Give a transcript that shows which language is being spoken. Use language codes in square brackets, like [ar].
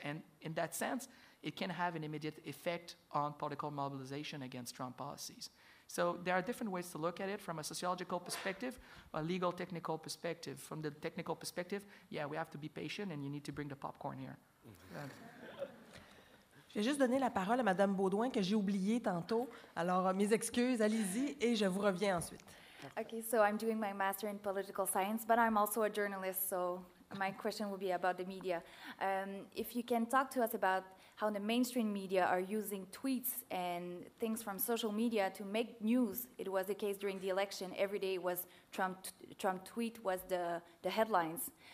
[en] And in that sense, it can have an immediate effect on political mobilization against Trump policies. So there are different ways to look at it from a sociological perspective, a legal technical perspective. From the technical perspective, yeah, we have to be patient and you need to bring the popcorn here. [fr] Je vais juste donner la parole à Mme Baudouin que j'ai oubliée tantôt. Alors, mes excuses, allez-y et je vous reviens ensuite. [en] Okay, so I'm doing my master in political science, but I'm also a journalist, so my question will be about the media. If you can talk to us about how the mainstream media are using tweets and things from social media to make news. It was the case during the election. Every day was Trump tweet was the headlines.